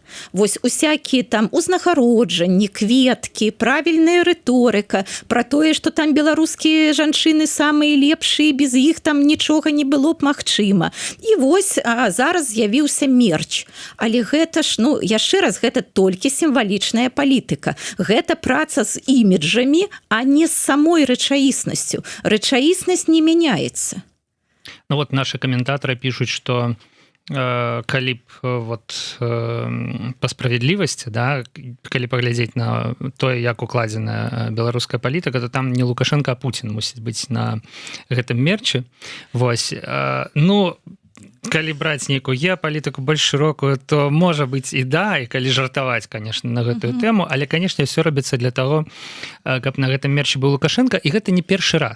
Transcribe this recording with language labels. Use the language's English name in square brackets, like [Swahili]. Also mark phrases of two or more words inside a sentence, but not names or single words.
[Belarusian] Вось усякія там узнагароджанні, кветкі, правільная рыторыка, пра тое, што там беларускія жанчыны самыя лепшыя, без іх там нічога не было б магчыма. І вось зараз з'явіўся мерч. Але гэта ж, яшчэ раз, гэта толькі сімвалічная палітыка. Гэта праца з іміджамі, а не з самой рэчаіснасцю. Рэчаіснасць [Russian] не меняется. Вот наши комментаторы пишут, что [Belarusian] калі б по справядлівасці, да, калі паглядзець на тое, як укладзена беларуская палітыка, то там не Лукашенко, а Путин мусіць быць на гэтым мерчы. Вось. Калі браць нейкую геапалітыку больш шырокую, то можа быць і да, і калі жартаваць, конечно, на гэтую тэму, але, конечно, все робіцца [Russian] для того, [Belarusian] каб на гэтым мерчы быў Лукашенко, і гэта не першы раз.